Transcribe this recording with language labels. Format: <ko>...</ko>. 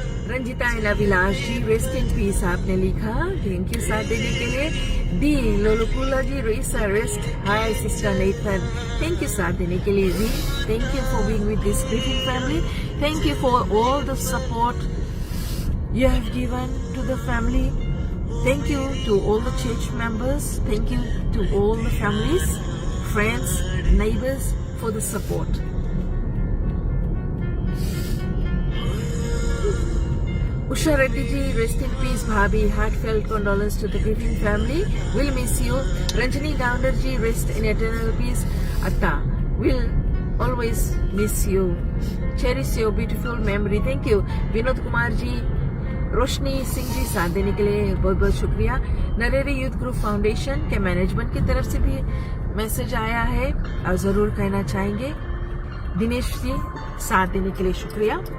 <hi>Ranjita Vilas ji</hi> <en>rest in peace</en> <hi>आपने लिखा, thank you साथ देने के लिए। D लोलुकुला ji rest, hi sister Nathan, thank you साथ देने के लिए।</hi> <en>We thank you for being with this grieving family, thank you for all the support you have given to the family. Thank you to all the church members, thank you to all the families, friends, neighbors for the support. Usha Reddy ji, rest in peace, Bhabhi. Heartfelt condolence to the grieving family. We'll miss you. Ranjani Gounder ji, rest in eternal peace. Atta, we'll always miss you. Cherish your beautiful memory. Thank you.</en> <hi>Vinod Kumar ji, रोशनी सिंह जी साथ देने के लिए बहुत बहुत शुक्रिया। नरेरी youth group foundation के management की तरफ से भी मैसेज आया है और जरूर कहना चाहेंगे। दिनेश जी साथ देने के लिए शुक्रिया।</hi>